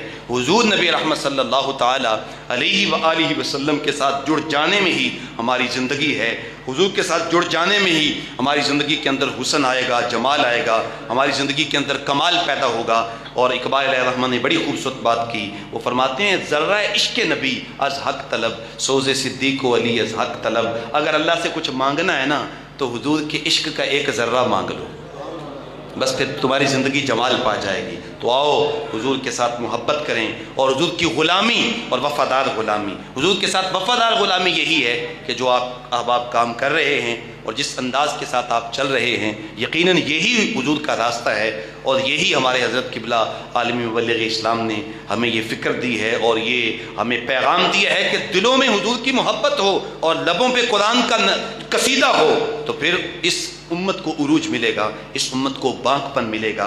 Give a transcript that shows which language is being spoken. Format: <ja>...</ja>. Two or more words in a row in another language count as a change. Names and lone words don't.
<ur>حضور نبی رحمت</ur> <ar>صلی اللہ تعالی علیہ وآلہ وسلم</ar> <ur>کے ساتھ جڑ جانے میں ہی ہماری زندگی ہے. حضور کے ساتھ جڑ جانے میں ہی ہماری زندگی کے اندر حسن آئے گا، جمال آئے گا، ہماری زندگی کے اندر کمال پیدا ہوگا. اور اقبال</ur> <ar>علیہ الرحمٰن</ar> <ur>نے بڑی خوبصورت بات کی. وہ فرماتے ہیں</ur> <fa>ذرہ عشق نبی از حق طلب، سوز صدیق و علی از حق طلب.</fa> <ur>اگر اللہ سے کچھ مانگنا ہے نا تو حضور کے عشق کا ایک ذرہ مانگ لو، بس پھر تمہاری زندگی جمال پا جائے گی. تو آؤ حضور کے ساتھ محبت کریں اور حضور کی غلامی اور وفادار غلامی، حضور کے ساتھ وفادار غلامی یہی ہے کہ جو آپ احباب کام کر رہے ہیں اور جس انداز کے ساتھ آپ چل رہے ہیں، یقیناً یہی حضور کا راستہ ہے اور یہی ہمارے حضرت قبلہ عالمی مبلغ اسلام نے ہمیں یہ فکر دی ہے اور یہ ہمیں پیغام دیا ہے کہ دلوں میں حضور کی محبت ہو اور لبوں پہ قرآن کا قصیدہ ہو تو پھر اس امت کو عروج ملے گا، اس امت کو بانک پن ملے گا.</ur>